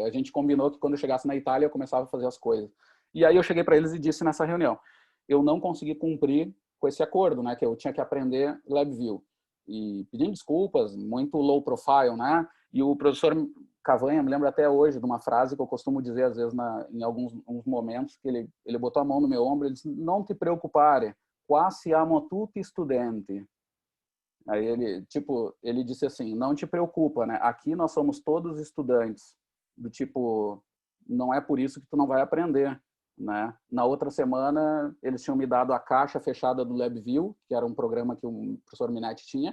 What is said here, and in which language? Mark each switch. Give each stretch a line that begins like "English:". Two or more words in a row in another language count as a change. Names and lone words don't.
Portuguese: A gente combinou que quando eu chegasse na Itália, eu começava a fazer as coisas. E aí eu cheguei para eles e disse nessa reunião, eu não consegui cumprir com esse acordo, né, que eu tinha que aprender LabVIEW. E pedindo desculpas, muito
English: low profile,
Portuguese: né? E o professor Cavanha, me lembro até hoje de uma frase que eu costumo dizer às vezes em alguns momentos, que ele botou a mão no meu ombro e disse,
Italian: não te preocupare, qua siamo tutti studenti.
Portuguese: Aí ele disse assim, não te preocupa, né? Aqui nós somos todos estudantes. Do tipo, não é por isso que tu não vai aprender. Né? Na outra semana, eles tinham me dado a caixa fechada do LabVIEW, que era um programa que o professor Minetti tinha.